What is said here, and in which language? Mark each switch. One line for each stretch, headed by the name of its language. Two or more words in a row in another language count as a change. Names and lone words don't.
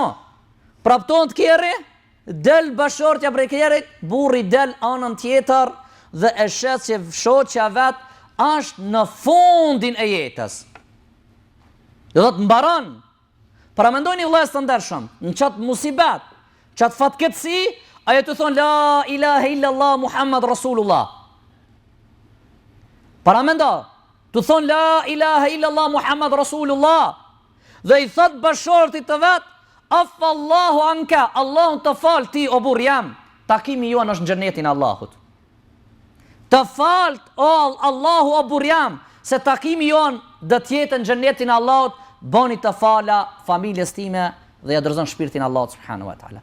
Albanian: Prapton të kjeri, del bashortja prej kjerit, burri del anën tjetër, dhe e shet që shoqja vet është në fundin e jetës. Dhe do të mbaron. Para mendojni vëllezër të ndershëm, në qatë musibet, qatë fatkeqësi, ajo të thonë
Arabic: لا إله إلا الله محمد رسول الله.
Albanian: Para mendo, të thonë
Arabic: لا إله إلا الله محمد رسول الله.
Albanian: Dhe i thot bashortit të vet,
Arabic: عفا الله عنك,
Albanian: Allahu të fal ti o burr jam, takimi juan është në xhenetin e Allahut. Të falt, o Allahu o burr jam, se takimi jon do të jetë në xhenetin e Allahut, bani të fala familjes time dhe ja dorëzon shpirtin Allahut
Arabic: سبحانه وتعالى.